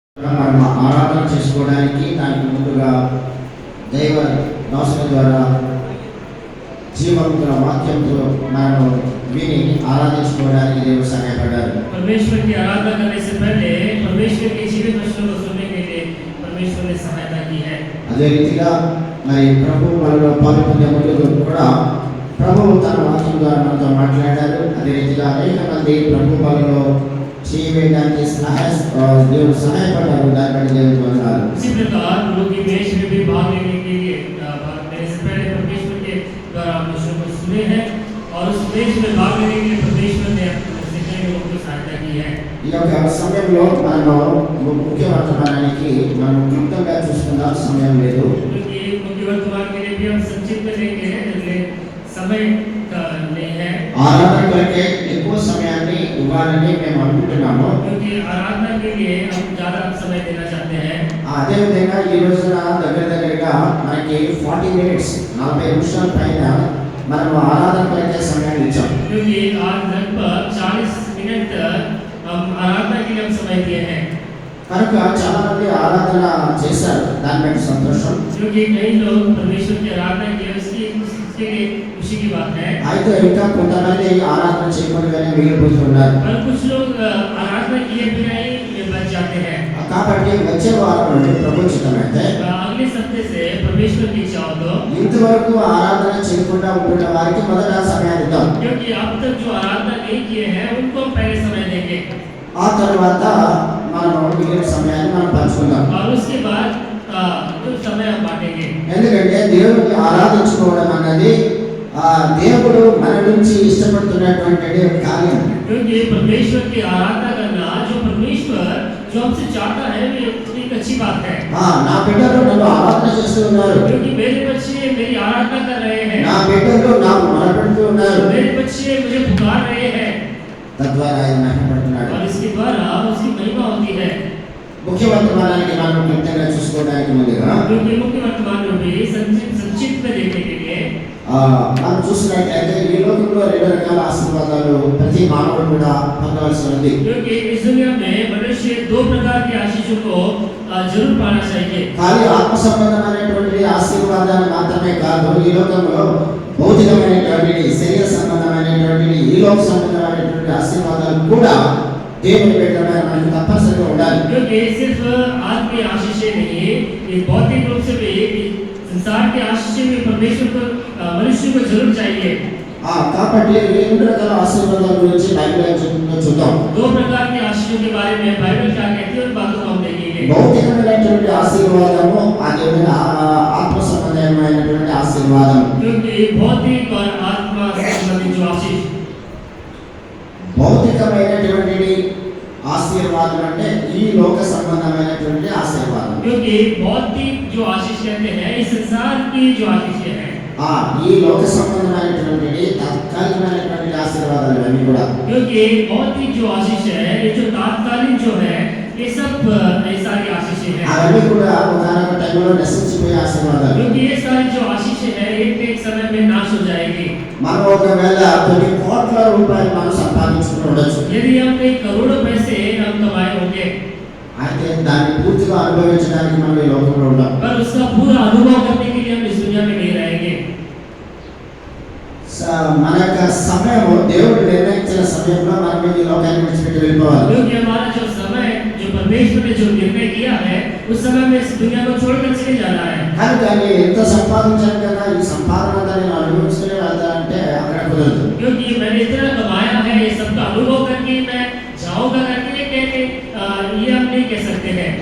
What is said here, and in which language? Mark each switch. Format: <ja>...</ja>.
<te>మనం ఆరాధన చేసుకోవడానికి దానికి ముందుగా దైవ దాసుల ద్వారా జీవముల వాక్యంతో మనం విని ఆరాధించుకోవడానికి దేవుడు సహాయపడ్డారు.</te> <hi>परमेश्वर की आराधना करने से पहले परमेश्वर के जीवित वचनों को सुनने के लिए परमेश्वर ने सहायता की है.</hi> <te>అదే రీతిగా మరి ప్రభు మనలో పాల్గొనే ముందు కూడా ప్రభువు తన వాక్యం ద్వారా మనతో మాట్లాడారు. అదే రీతిగా అనేక మంది ప్రభు మనలో చేయడానికి దేవుడు సహాయపడ్డారు. దానిపై దేవుడు వందనాలు.</te> <hi>इसी प्रकार लोग इमेज में भी भाग लेने के लिए मेरे से पहले परमेश्वर के द्वारा वचनों को सुने हैं और उस इमेज में भाग लेने के लिए परमेश्वर ने अपने लोगों को सहायता की है.</hi> <te>ఈ యొక్క సమయంలో మనం ముఖ్య వర్తమానానికి మనం క్లుప్తంగా చూసుకుందాం, సమయం లేదు.</te> <hi>क्योंकि मुख्य वर्तमान के लिए भी हम संक्षिप्त में लेंगे, इसलिए समय का नहीं है.</hi> <te>ఆరాధన కొరకే ఎక్కువ సమయాన్ని ఇవ్వాలని మేము అనుకుంటున్నాము.</te> <hi>क्योंकि आराधना के लिए हम ज़्यादा समय देना चाहते हैं.</hi> <te>అదే విధంగా ఈ రోజున దగ్గరగా మనకి 40 మినిట్స్ 40 నిమిషాల పైన మనం ఆరాధన కొరకే సమయాన్ని ఇచ్చాం.</te> <hi>क्योंकि आज लगभग 40 मिनट हम आराधना के लिए हम समय दिए हैं.</hi> <te>కనుక చాలా మంది ఆరాధన చేశారు, దాని మీద సంతోషం.</te> <hi>क्योंकि कई लोग परमेश्वर की आराधना किए, उसके लिए खुशी की बात है.</hi> <te>అయితే ఇంకా కొంతమంది ఆరాధన చేయకుండానే మిగిలిపోతున్నారు.</te> <hi>पर कुछ लोग आराधना किए बिना ही बच जाते हैं.</hi> <te>కాబట్టి వచ్చే వారం నుండి ప్రభు చిత్తమైతే</te> <hi>अगले सप्ते से परमेश्वर की इच्छा हो तो</hi> <te>ఇంతవరకు ఆరాధన చేయకుండా ఉంటున్న వారికి మొదట సమయాన్ని ఇద్దాం.</te> <hi>क्योंकि अब तक जो आराधना नहीं किए हैं उनको हम पहले समय देंगे</hi> <te>ఆ తర్వాత మనం మిగిలిన సమయాన్ని మనం పంచుకుందాం.</te> <hi>और उसके बाद जो समय हम बांटेंगे.</hi> <te>ఎందుకంటే దేవుడిని ఆరాధించుకోవడం అన్నది దేవుడు మన నుంచి ఇష్టపడుతున్నటువంటి కార్యం.</te> <hi>क्योंकि परमेश्वर की आराधना करना जो परमेश्वर जो हमसे चाहता है वो एक अच्छी बात है.</hi> <te>నా బిడ్డలు నన్ను ఆరాధన చేస్తూ ఉన్నారు,</te> <hi>क्योंकि मेरे बच्चे मेरी आराधना कर रहे हैं,</hi> <te>నా బిడ్డలు నాకు మొరపెడుతూ ఉన్నారు,</te> <hi>मेरे बच्चे मुझे पुकार रहे हैं.</hi> <te>తద్వారా ఆయన మహిమపడుతున్నాడు.</te> <hi>और इसके द्वारा उसकी महिमा होती है.</hi> <te>ముఖ్య వర్తమానానికి మనం క్లుప్తంగా చూసుకోవడానికి ముందుగా</te> <hi>क्योंकि मुख्य वर्तमान में भी संक्षिप्त में देखने के लिए</hi> <te>మనం చూసినట్లయితే ఈ లోకంలో 2 రకాల ఆశీర్వాదాలు ప్రతి మానవుడు కూడా పొందవలసి ఉంది.</te> <hi>क्योंकि इस दुनिया में मनुष्य 2 प्रकार की आशीषों को जरूर पाना चाहिए.</hi> <te>కానీ ఆత్మ సంబంధమైనటువంటి ఆశీర్వాదాలు మాత్రమే కాదు, ఈ లోకంలో భౌతికమైనటువంటి శరీర సంబంధమైనటువంటి ఈ లోక సంబంధమైనటువంటి ఆశీర్వాదాలు కూడా దేవుని బిడ్డలమైన మనకు తప్పనిసరిగా ఉండాలి.</te> <hi>क्योंकि सिर्फ आत्मीय आशीषें नहीं, ये भौतिक रूप से भी संसार की आशीषें भी परमेश्वर को मनुष्य को जरूर चाहिए.</hi> <te>కాబట్టి ఈ 2 రకాల ఆశీర్వాదాల గురించి బైబిల్ చెప్తుందో చూద్దాం.</te> <hi>2 प्रकार की आशीषों के बारे में बाइबल क्या कहती है उन बातों को हम देखेंगे.</hi> <te>భౌతికమైనటువంటి ఆశీర్వాదము అదేవిధంగా ఆత్మ సంబంధమైనటువంటి ఆశీర్వాదం.</te> <hi>क्योंकि भौतिक और आत्मा संबंधित जो आशीष,</hi> <te>భౌతికమైనటువంటి ఆశీర్వాదం అంటే ఈ లోక సంబంధమైనటువంటి ఆశీర్వాదం.</te> <hi>क्योंकि भौतिक जो आशीष कहते हैं इस संसार की जो आशीषें हैं.</hi> <te>ఈ లోక సంబంధమైనటువంటి తాత్కాలికమైనటువంటి ఆశీర్వాదాలు అన్నీ కూడా.</te> <hi>क्योंकि भौतिक जो आशीष है, ये जो तात्कालिक जो है, ये सब ये सारी आशीषें हैं.</hi> <te>అవన్నీ కూడా ఒకనొక టైంలో నశించిపోయే ఆశీర్వాదాలు.</te> <hi>क्योंकि ये सारी जो आशीषें हैं एक समय में नाश हो जाएगी.</hi> <te>మనం ఒకవేళ కొన్ని కోట్ల రూపాయలు మనం సంపాదించుకుని ఉండొచ్చు,</te> <hi>यदि हम कई करोड़ों पैसे हम कमाए होंगे,</hi> <te>అయితే దాన్ని పూర్తిగా అనుభవించడానికి మనం ఈ లోకంలో ఉంటాం.</te> <hi>पर उसका पूरा अनुभव करने के लिए हम इस दुनिया में नहीं रहेंगे.</hi> <te>మన యొక్క సమయం దేవుడు నిర్ణయించిన సమయంలో మనం ఈ లోకాన్ని విడిచిపెట్టి వెళ్ళిపోవాలి.</te> <hi>क्योंकि हमारा जो समय जो परमेश्वर ने जो निर्णय किया है उस समय में इस दुनिया को छोड़कर चले जाना है.</hi> <te>కానీ దాన్ని ఎంత సంపాదించాను కదా, ఈ సంపాదన నేను అనుభవిస్తూనే వెళ్తానంటే అక్కడ కుదరదు.</te> <hi>क्योंकि मैंने इतना कमाया है, ये सबका अनुभव करके मैं जाऊंगा करके ये हम नहीं कह सकते हैं.</hi>